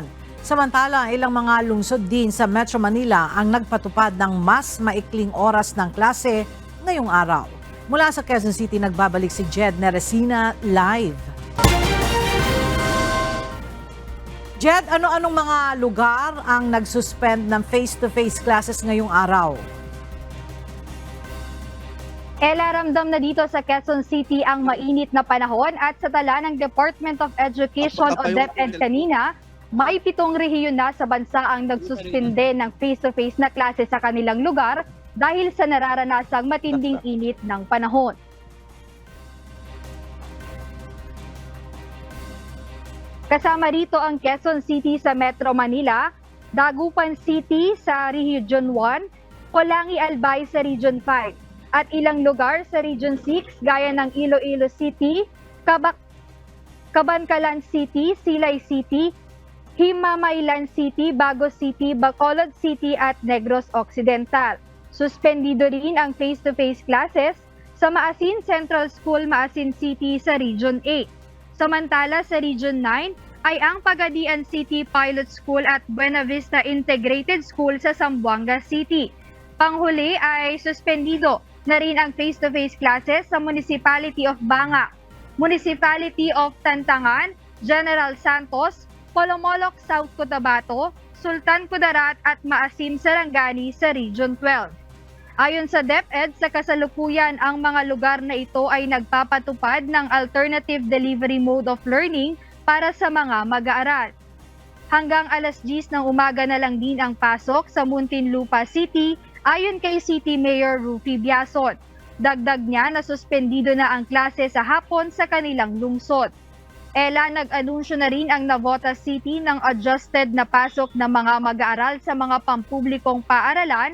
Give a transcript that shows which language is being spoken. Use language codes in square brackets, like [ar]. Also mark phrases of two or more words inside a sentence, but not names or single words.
[tl] Samantala, ilang mga lungsod din sa Metro Manila ang nagpatupad ng mas maikling oras ng klase ngayong araw. Mula sa Quezon City, nagbabalik si Jed Neresina live. Jed, ano-anong mga lugar ang nagsuspend ng [en] face-to-face classes [tl] ngayong araw? Ella, ramdam na dito sa Quezon City ang mainit na panahon at sa tala ng Department of Education o DepEd kanina, may 7 rehiyon na sa bansa ang nagsuspinde ng face-to-face na klase sa kanilang lugar dahil sa nararanasang matinding init ng panahon. Kasama rito ang Quezon City sa Metro Manila, Dagupan City sa Region 1, Colangi Albay sa Region 5, at ilang lugar sa Region 6 gaya ng Iloilo City, Cabancalan City, Silay City, Himamaylan City, Bago City, Bacolod City at Negros Occidental. Suspendido rin ang [en] face-to-face classes [tl] sa Maasin Central School, Maasin City sa Region 8. Samantala sa Region 9 ay ang Pagadian City Pilot School at Buena Vista Integrated School sa Zamboanga City. Panghuli ay suspendido na rin ang [en] face-to-face classes [tl] sa Municipality of Banga, Municipality of Tantangan, General Santos, Polomolok, South Cotabato, Sultan Kudarat at Maasim, Sarangani sa Region 12. Ayon sa DepEd, sa kasalukuyan ang mga lugar na ito ay nagpapatupad ng [en] alternative delivery mode of learning [tl] para sa mga mag-aaral. Hanggang alas 10 ng umaga na lang din ang pasok sa Muntinlupa City ayon kay City Mayor Rufy Biason. Dagdag niya na suspendido na ang klase sa hapon sa kanilang lungsod. Ella, nag-anunsyo na rin ang Navotas City ng adjusted na pasok ng mga mag-aaral sa mga pampublikong paaralan.